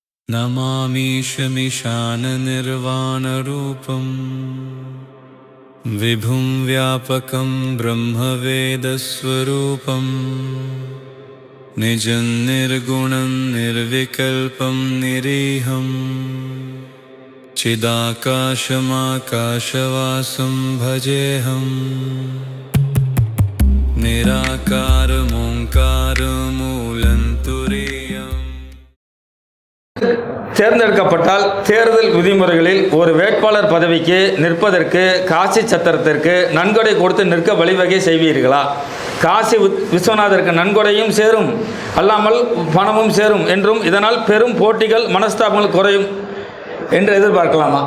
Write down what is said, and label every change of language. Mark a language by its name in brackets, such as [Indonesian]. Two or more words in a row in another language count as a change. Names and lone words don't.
[Sanskrit] नमामीशमिशाननिर्वाणरूपं विभुं व्यापकं ब्रह्मवेदस्वरूपं निजं निर्गुणं निर्विकल्पं निरीहं चिदाकाशमाकाशवासं भजेऽहम् निराकारमोङ्कारमूलन्तुरीयम्. [Tamil] தேர்ந்தெடுக்கப்பட்டால் தேர்தல் விதிமுறைகளில் ஒரு வேட்பாளர் பதவிக்கு நிற்பதற்கு காசி சத்திரத்திற்கு நன்கொடை கொடுத்து நிற்க வழிவகை செய்வீர்களா? காசி விஸ்வநாதருக்கு நன்கொடையும் சேரும், அல்லாமல் பணமும் சேரும் என்றும் இதனால் பெரும் போட்டிகள் மனஸ்தாபங்கள் குறையும் என்று எதிர்பார்க்கலாமா?